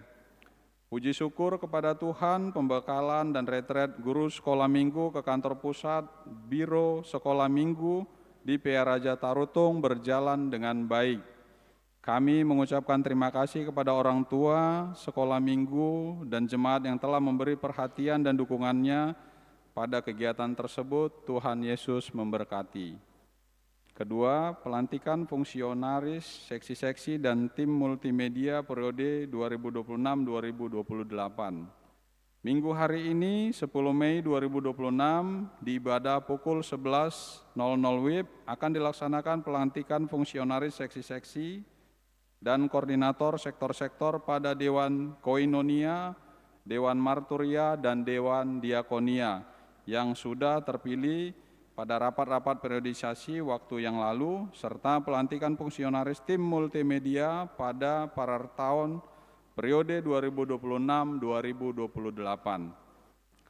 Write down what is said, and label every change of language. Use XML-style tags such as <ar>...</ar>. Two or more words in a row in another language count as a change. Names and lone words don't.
<id>Puji syukur kepada Tuhan, pembekalan dan retret guru sekolah minggu ke kantor pusat Biro Sekolah Minggu di PA Raja Tarutung berjalan dengan baik. Kami mengucapkan terima kasih kepada orang tua, sekolah minggu, dan jemaat yang telah memberi perhatian dan dukungannya pada kegiatan tersebut. Tuhan Yesus memberkati. Kedua, pelantikan fungsionaris, seksi-seksi, dan tim multimedia periode 2026-2028. Minggu hari ini, 10 Mei 2026, di ibadah pukul 11.00 WIB akan dilaksanakan pelantikan fungsionaris seksi-seksi dan koordinator sektor-sektor pada Dewan Koinonia, Dewan Marturia, dan Dewan Diakonia yang sudah terpilih pada rapat-rapat periodisasi waktu yang lalu, serta pelantikan fungsionaris tim multimedia pada tahun periode 2026-2028.</id>